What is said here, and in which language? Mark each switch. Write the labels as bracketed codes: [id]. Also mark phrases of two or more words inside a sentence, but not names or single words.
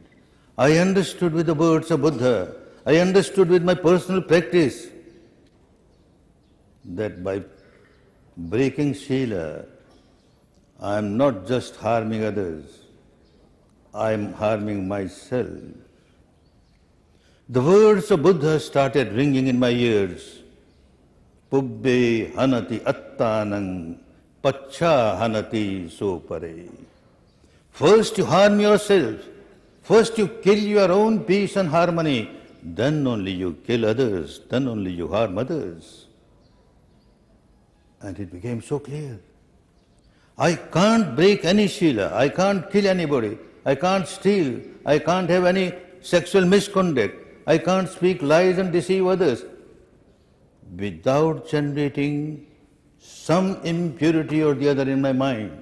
[en] I understood with the words of Buddha. I understood with my personal practice that by breaking Shila, I am not just harming others, I am harming myself. The words of Buddha started ringing in my ears. [pi] Pubbe hanati attanang pacha hanati sopare. [en] First you harm yourself, first you kill your own peace and harmony, then only you kill others, then only you harm others. And it became so clear. I can't break any Shila, I can't kill anybody, I can't steal, I can't have any sexual misconduct, I can't speak lies and deceive others without generating some impurity or the other in my mind.